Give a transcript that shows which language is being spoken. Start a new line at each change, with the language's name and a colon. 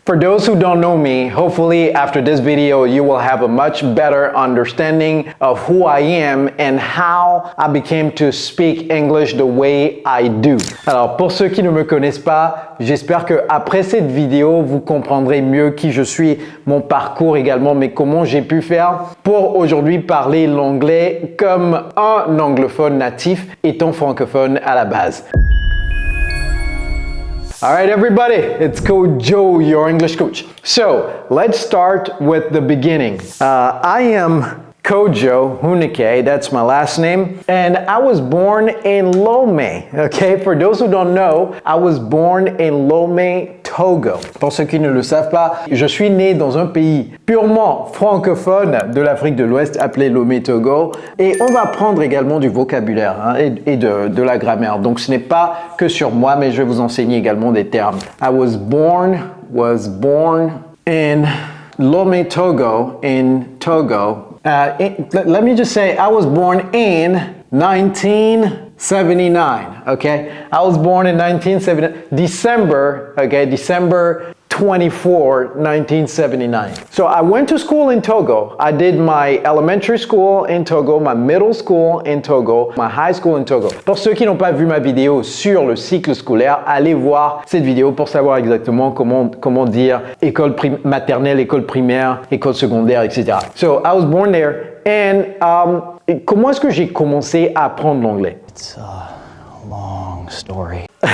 English: For those who don't know me, hopefully after this video you will have a much better understanding of who I am and how I became to speak English the way I do.
French: Alors pour ceux qui ne me connaissent pas, j'espère que après cette vidéo vous comprendrez mieux qui je suis, mon parcours également, mais comment j'ai pu faire pour aujourd'hui parler l'anglais comme un anglophone natif étant francophone à la base.
English: All right, everybody, it's Coach Joe, your English coach. So let's start with the beginning. I am Kojo Hunike, that's my last name, and I was born in Lomé. Okay, for those who don't know, I was born in Lomé, Togo.
French: Pour ceux qui ne le savent pas, je suis né dans un pays purement francophone de l'Afrique de l'Ouest appelé Lomé, Togo, et on va apprendre également du vocabulaire et de la grammaire. Donc ce n'est pas que sur moi, mais je vais vous enseigner également des termes.
English: I was born in Lomé, Togo, in Togo. Let me just say, I was born in 1979, okay? I was born in 1979, December 24, 1979. So I went to school in Togo. I did my elementary school in Togo, my middle school in Togo, my high school in Togo.
French: Pour ceux qui n'ont pas vu ma vidéo sur le cycle scolaire, allez voir cette vidéo pour savoir exactement comment dire école maternelle, école primaire, école secondaire, etc.
English: So I was born there. And
French: comment est-ce que j'ai commencé à apprendre l'anglais?
English: It's a long story.